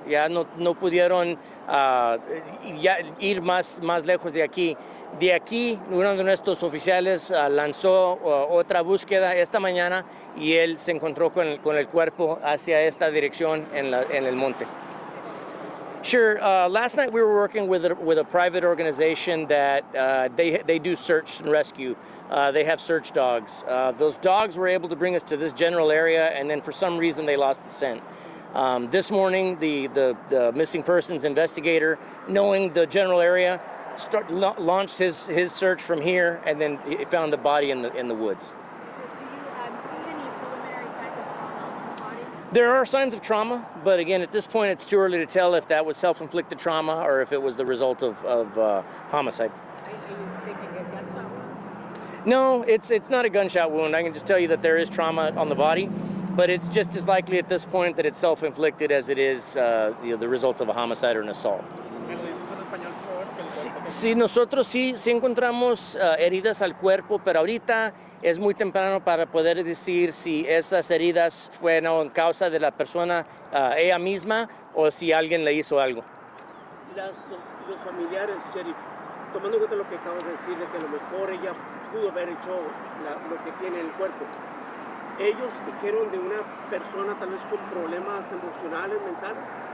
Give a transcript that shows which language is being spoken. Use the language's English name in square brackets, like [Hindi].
[Spanish] Ya no pudieron ya ir más lejos de aquí. De aquí, uno de nuestros oficiales lanzó otra búsqueda esta mañana y él se encontró con el cuerpo hacia esta dirección en el monte. [English] Sure. Last night we were working with a private organization that they do search and rescue. They have search dogs. Those dogs were able to bring us to this general area, and then for some reason they lost the scent. This morning, the missing persons investigator, knowing the general area, launched his search from here, and then he found the body in the woods. Do you see any preliminary signs of trauma on the body? There are signs of trauma, but again, at this point, it's too early to tell if that was self-inflicted trauma or if it was the result of homicide. Are you thinking a gunshot wound? No, it's not a gunshot wound. I can just tell you that there is trauma on the body, but it's just as likely at this point that it's self-inflicted as it is the result of a homicide or an assault. [Spanish] Sí, nosotros sí encontramos heridas al cuerpo, pero ahorita es muy temprano para poder decir si esas heridas fueron causa de la persona ella misma o si alguien le hizo algo. Los familiares, Sheriff, tomando en cuenta lo que acabas de decir, de que a lo mejor ella pudo haber hecho lo que tiene en el cuerpo, ellos dijeron de una persona tal vez con problemas emocionales, mentales.